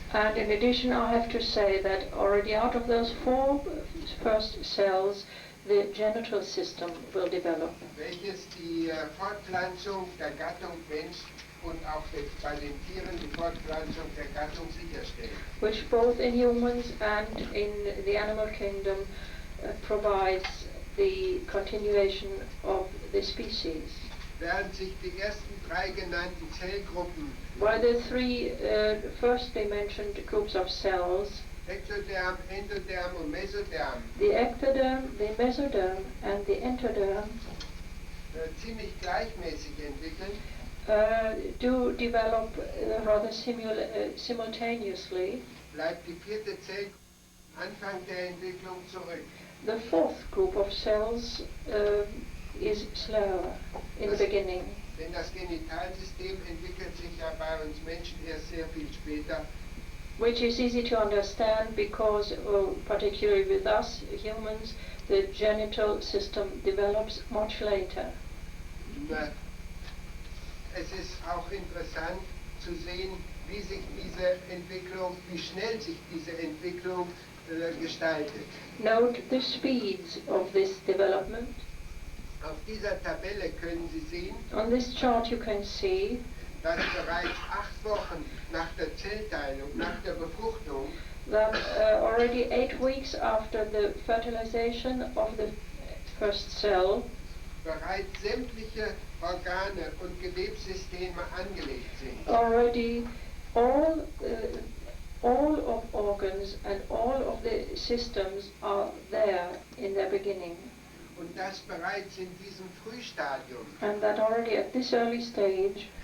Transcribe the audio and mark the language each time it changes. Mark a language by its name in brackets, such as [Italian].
[English] And in addition, I have to say that already out of those 4 first cells, the genital system will develop, [German] Welches die Fortpflanzung der Gattung Mensch und auch bei den Tieren die Fortpflanzung der Gattung sicherstellt. [English] which both in humans and in the animal kingdom provides the continuation of the species. [German] Während sich die ersten 3 genannten Zellgruppen, [English] While the 3 firstly mentioned groups of cells, [German] Ektoderm, Endoderm und Mesoderm, [English] the ectoderm, the mesoderm and the endoderm, [German] ziemlich gleichmäßig entwickeln, [English] do develop rather simultaneously, [German] bleibt die 4. Zellgruppe Anfang der Entwicklung zurück. [English] the 4th group of cells is slower in the beginning. [German] Denn das Genitalsystem entwickelt sich ja bei uns Menschen erst sehr viel später. [English] Which is easy to understand because, particularly with us humans, the genital system develops much later. [German] Es ist auch interessant zu sehen, wie sich diese Entwicklung, wie schnell sich diese Entwicklung gestaltet. [English] Note the speeds of this development. [German] Auf dieser Tabelle können Sie sehen, [English] On this chart you can see [German] dass bereits 8 Wochen nach der Zellteilung, nach der Befruchtung, [English] that already 8 weeks after the fertilization of the first cell, [German] bereits sämtliche Organe und Gewebssysteme angelegt sind. [English] already all all of organs and all of the systems are there in their beginning. [German] Und das bereits in diesem Frühstadium. [English] And that already at this early stage,